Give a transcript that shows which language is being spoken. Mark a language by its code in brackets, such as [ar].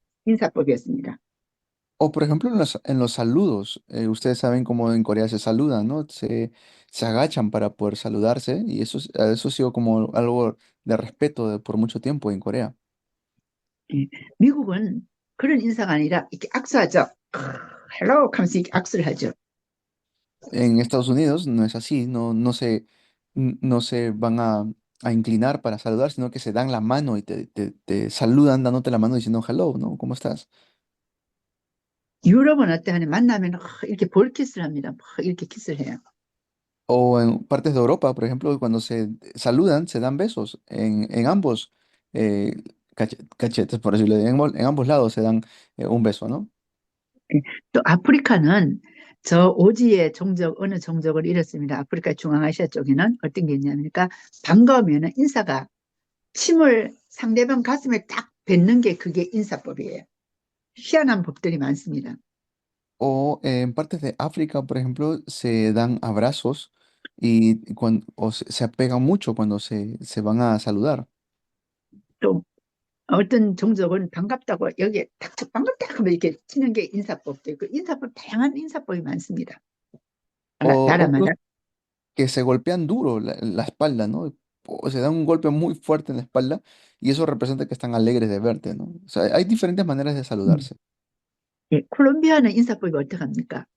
[ko] 인사법이었습니다. [es] O por ejemplo en los saludos, ustedes saben cómo en Corea se saludan, ¿no? Se agachan para poder saludarse y eso ha sido como algo de respeto por mucho tiempo en Corea. [ko] 예. 미국은 그런 인사가 아니라 이렇게 악수하죠. 헬로 하면서 이렇게 악수를 하죠. [es] En Estados Unidos no es así, no se van a inclinar para saludar, sino que se dan la mano y te saludan dándote la mano diciendo hello, ¿no? ¿Cómo estás? [ko] 유럽은 어때 하니 만나면 이렇게 볼 키스를 합니다. 이렇게 키스를 해요. [es] O en partes de Europa, por ejemplo, cuando se saludan, se dan besos en ambos eh, cachetes, por decirlo, en ambos lados se dan un beso, ¿no? [ko] 또 아프리카는 저 오지의 종족, 어느 종족을 잃었습니다. 아프리카 중앙아시아 쪽에는 어떤 게 있냐니까 반가우면 인사가 침을 상대방 가슴에 딱 뱉는 게 그게 인사법이에요. 희한한 법들이 많습니다. [es] O en partes de África, por ejemplo, se dan abrazos y o se apegan mucho cuando se van a saludar. [ko] 또 어떤 종족은 반갑다고 여기에 탁탁 반갑다 하면 이렇게 치는 게 인사법도 있고 인사법 다양한 인사법이 많습니다. [es] O [ko] 나라마다. [es] otros que se golpean duro la espalda, ¿no? O se dan un golpe muy fuerte en la espalda y eso representa que están alegres de verte, ¿no? O sea, hay diferentes maneras de 음. saludarse. [ko] 예, 콜롬비아는 인사법이 어떻게 합니까?